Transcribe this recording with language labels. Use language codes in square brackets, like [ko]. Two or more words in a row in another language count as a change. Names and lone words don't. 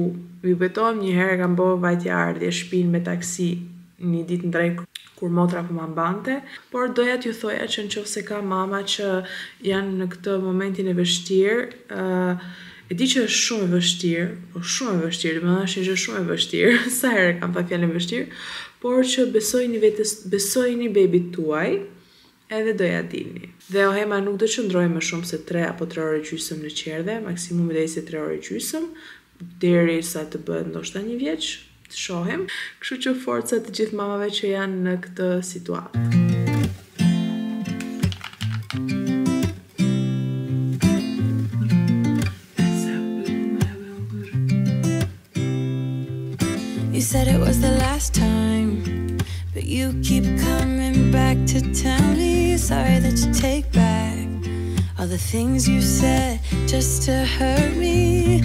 [sq] Ju beton, një herë kam bërë vajtje ardhje shtëpinë me taksi një ditë në drek kur motra po ma mbante, por doja t'ju thoja që nëse ka mama që janë në këtë momentin e vështirë, e di që është shumë e vështirë, po shumë e vështirë, më thashë që është shumë e vështirë, sa herë kam pa fjalën vështirë, por që besojini bebit tuaj, edhe do ja dini. Dhe Ohema nuk do qëndrojë më shumë se 3 apo 3 orë gjysmë në qerdhe, maksimumi deri se 3 orë gjysmë, derisa të bëhet ndoshta 1 vjeç, të shohim. Kështu që forca të gjithë mamave që janë në këtë situatë. [en] You said it was the last time, but you keep coming back to tell me you're sorry that you take back all the things you said just to hurt me.